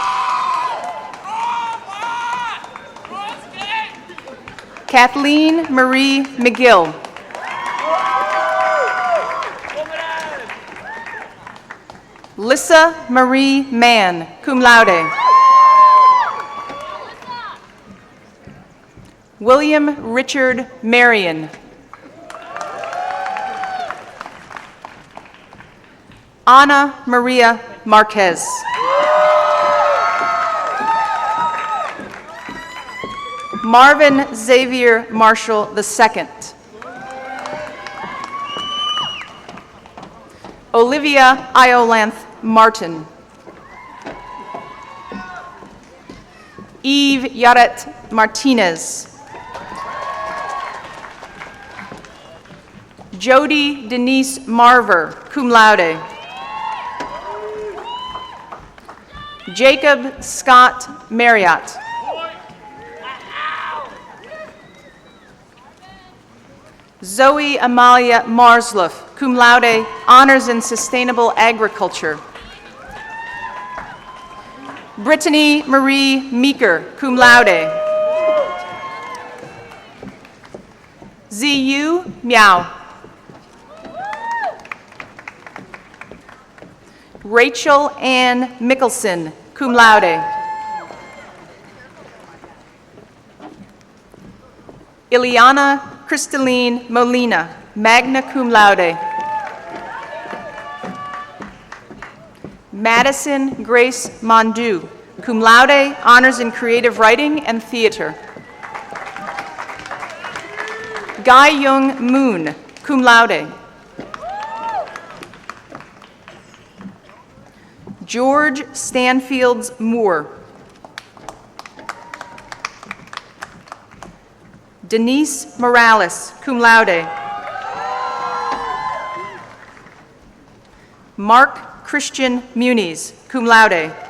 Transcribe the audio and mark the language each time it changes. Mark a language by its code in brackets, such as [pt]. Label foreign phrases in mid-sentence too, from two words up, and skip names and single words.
[en] Kathleen Marie McGill. Lissa Marie Mann, [la] cum laude. [en] William Richard Marion. Ana Maria Marquez. Marvin Xavier Marshall II. Olivia Iolanth Martin. Eve Yaret Martinez. Jody Denise Marver, [la] cum laude. [en] Jacob Scott Marriott. Zoe Amalia Marsloff, [la] cum laude, [en] honors in sustainable agriculture. Brittany Marie Meeker, [la] cum laude. [en] Ziyu Miao. Rachel Ann Mickelson, [la] cum laude. [en] Ileana Crystalline Molina, [la] magna cum laude. [en] Madison Grace Mondu, [la] cum laude, [en] honors in creative writing and theater. Guy Young Moon, [la] cum laude. [en] George Stanfields Moore. Denise Morales, [la] cum laude. [en] Mark Christian Muniz, [la] cum laude.